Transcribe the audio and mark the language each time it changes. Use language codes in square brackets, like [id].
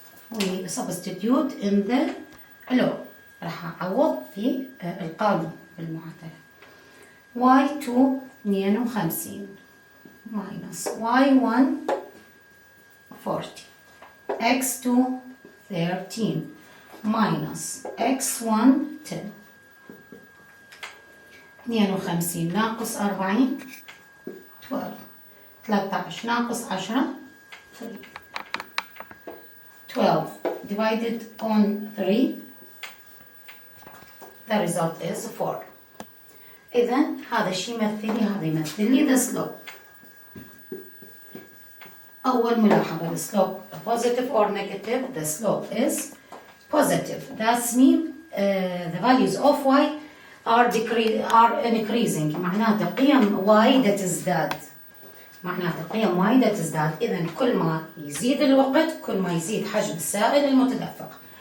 [en] we substitute in the law. [ar] راح أعوض في القانون بالمعادلة. [en] y2 52 minus y1 40 x2 13 minus x1 10. [ar] 52 ناقص 40 12. 13 ناقص 10 3. [en] 12 divided on 3, the result is 4. [ar] إذن هذا الشيء يمثل لي، هذا يمثل لي the slope. أول ملاحظة، [en] the slope positive or negative, the slope is positive. That means the values of y are increasing. [ar] معناته قيم y تزداد. معناته قيم y تزداد. إذن كل ما يزيد الوقت كل ما يزيد حجم السائل المتدفق.